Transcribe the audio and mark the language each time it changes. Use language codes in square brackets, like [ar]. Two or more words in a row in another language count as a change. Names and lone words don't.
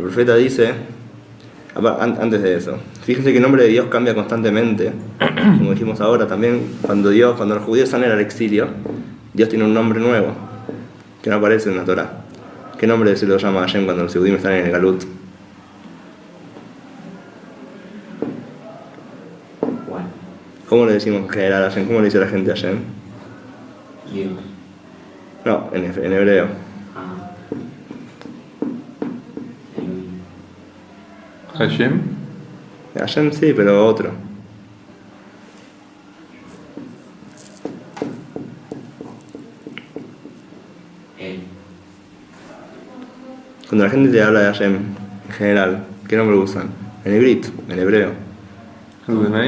[es] El profeta dice: Antes de eso, fíjense que el nombre de Dios cambia constantemente, como dijimos ahora, también cuando los judíos salen al exilio, Dios tiene un nombre nuevo, que no aparece en la Torá. ¿Qué nombre se lo llama Hashem cuando los judíos están en el Galut? Juan. ¿Cómo le decimos en general a Hashem? ¿Cómo le dice la gente a Hashem? Dios. No, en hebreo. Ah. Hashem. Hashem sí, pero otro. Él. Cuando la gente te habla de Hashem, en general, ¿qué nombre usan? En hebreo. Adonai.